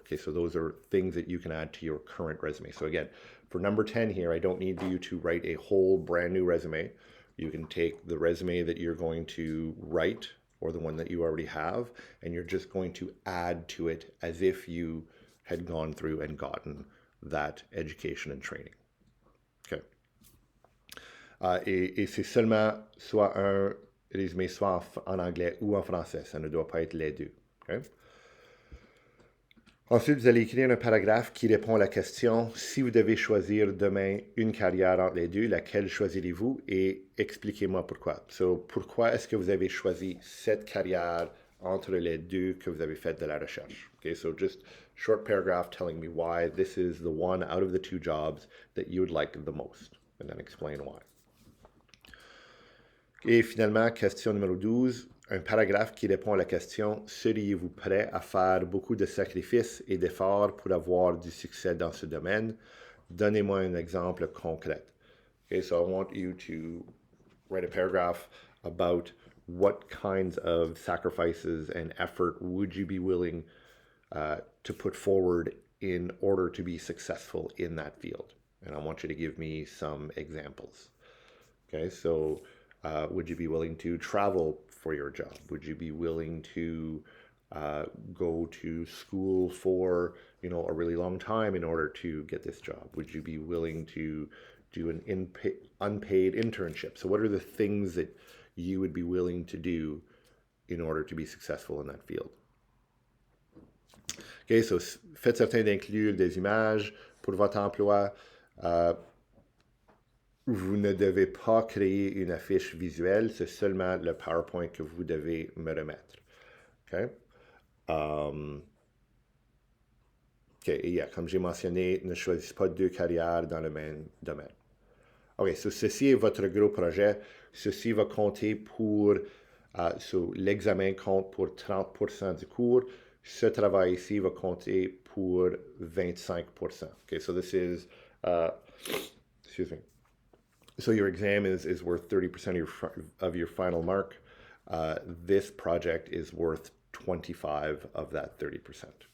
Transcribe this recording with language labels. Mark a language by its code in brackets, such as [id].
[en] Okay, so those are things that you can add to your current resume. So again, for number 10 here, I don't need you to write a whole brand new resume. You can take the resume that you're going to write or the one that you already have, and you're just going to add to it as if you had gone through and gotten that education and training. Okay. [fr] Et c'est seulement soit un résumé soit en anglais ou en français. Ça ne doit pas être les deux. Okay? Ensuite, vous allez écrire un paragraphe qui répond à la question si vous devez choisir demain une carrière entre les deux, laquelle choisirez-vous et expliquez-moi pourquoi. So, pourquoi est-ce que vous avez choisi cette carrière entre les deux que vous avez fait de la recherche? [en] Okay, so just short paragraph telling me why this is the one out of the two jobs that you would like the most, and then explain why. [fr] Et finalement, question numéro 12, un paragraphe qui répond à la question « Seriez-vous prêt à faire beaucoup de sacrifices et d'efforts pour avoir du succès dans ce domaine? Donnez-moi un exemple concret. [en] » Okay, so I want you to write a paragraph about what kinds of sacrifices and effort would you be willing to put forward in order to be successful in that field. And I want you to give me some examples. Okay, so would you be willing to travel for your job? Would you be willing to go to school for, a really long time in order to get this job? Would you be willing to do an unpaid internship? So what are the things that you would be willing to do in order to be successful in that field? [fr] Okay, so faites certain d'inclure des images pour votre emploi. Vous ne devez pas créer une affiche visuelle, c'est seulement le PowerPoint que vous devez me remettre. Okay? Et yeah, comme j'ai mentionné, ne choisissez pas deux carrières dans le même domaine. OK, so ceci est votre gros projet. Ceci va compter pour, so l'examen compte pour 30% du cours. Ce travail ici va compter pour 25%. [en] Okay, so this is, excuse me. So your exam is worth 30% of your final mark. This project is worth 25 of that 30%.